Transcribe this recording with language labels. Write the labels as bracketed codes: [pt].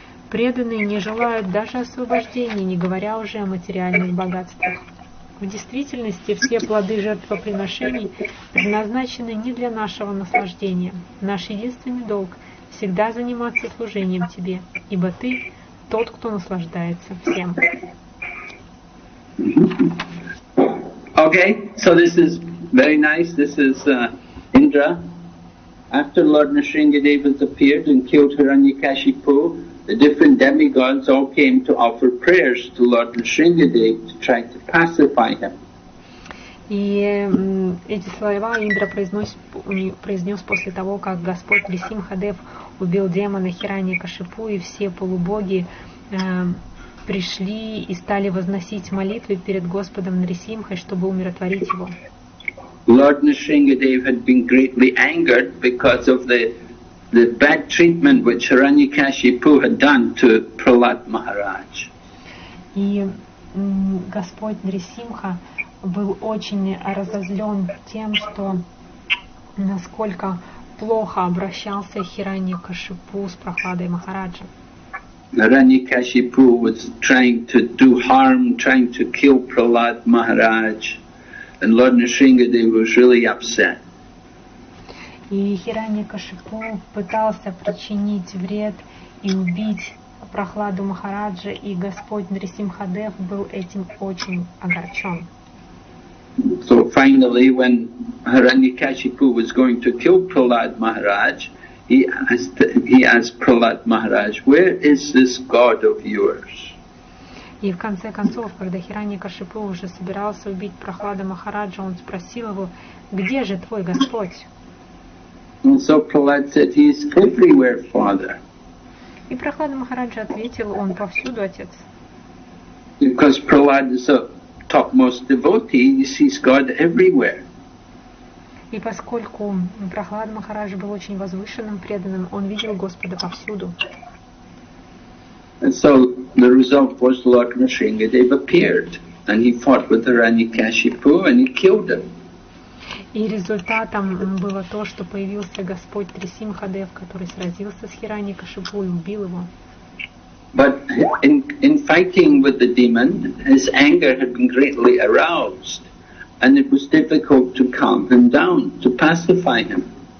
[ru] Преданные не желают даже освобождения, не говоря уже о материальных богатствах. В действительности все плоды жертвоприношений предназначены не для нашего наслаждения. Наш единственный долг — всегда заниматься служением Тебе, ибо Ты — тот, кто наслаждается всем». [en] Okay, so this is very nice. This is Indra. After Lord Nrsingadeva appeared and killed Hiranyakashipu, the different demigods all came to offer prayers to Lord Nrsingadeva to try to pacify him. [ru] И эти слова Индра произнес после того, как Господь Нрисимхадев убил демона Хираньякашипу, и все полубоги пришли и стали возносить молитвы перед Господом Нрисимхой, чтобы умиротворить его. [en] Lord Nrsingadeva had been greatly angered because of the bad treatment which Hiranyakashipu had done to Prahlad Maharaj. [ru] И Господь Нрисимха был очень разозлен тем, что насколько плохо обращался Хираньякашипу с Прахладой Махараджа. [en] Hiranyakashipu was trying to do harm, trying to kill Prahlad Maharaj, and Lord Nrsingadeva was really upset. [ru] И Хираньякашипу пытался причинить вред и убить Прохладу Махараджа, и Господь Нрисимхадев был этим очень огорчен. [en] So finally, when Hiranyakashipu was going to kill Prahlad Maharaj, he asked Prahlad Maharaj, "Where is this God of yours?" [ru] И в конце концов, когда Хираньякашипу уже собирался убить Прохлада Махараджа, он спросил его: «Где же твой Господь?» [en] And so Prahlad said, "He is everywhere, Father." [ru] И Прохлада Махараджа ответил: «Он повсюду, Отец». [en] Because Prahlad is a topmost devotee, he sees God everywhere. [ru] И поскольку Прохлад Махарадж был очень возвышенным, преданным, он видел Господа повсюду. [en] And so the result was Lord Nrsimhadev appeared, and he fought with Hiranyakashipu and he killed him. [ru] И результатом было то, что появился Господь Трисимхадев, который сразился с Хираньякашипу и убил его. [en] But in fighting with the demon, his anger had been greatly aroused, and it was difficult to calm him down, to pacify him.